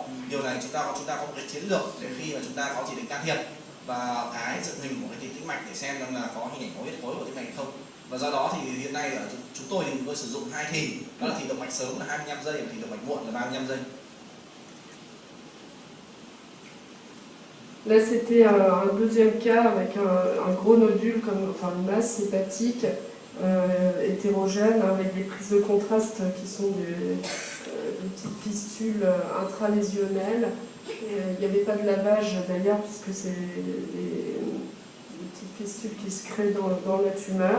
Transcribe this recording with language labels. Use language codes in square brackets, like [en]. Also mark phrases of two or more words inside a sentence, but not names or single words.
[vi] Điều này chúng ta có một cái chiến lược để khi mà chúng ta có chỉ định can thiệp và cái dựng hình của cái thì tĩnh mạch để xem là có hình ảnh máu huyết khối của tĩnh mạch hay không. Và do đó thì hiện nay ở chúng tôi thì sử dụng hai thì, đó là thì động mạch sớm là 25 giây và thì động mạch muộn là 35 giây. [fr] Là, c'était un deuxième cas avec un gros nodule, enfin une masse hépatique hétérogène, avec des prises de contraste qui sont des petites fistules intralésionnelles. Il n'y avait pas de lavage d'ailleurs, puisque c'est des petites fistules qui se créent dans la tumeur.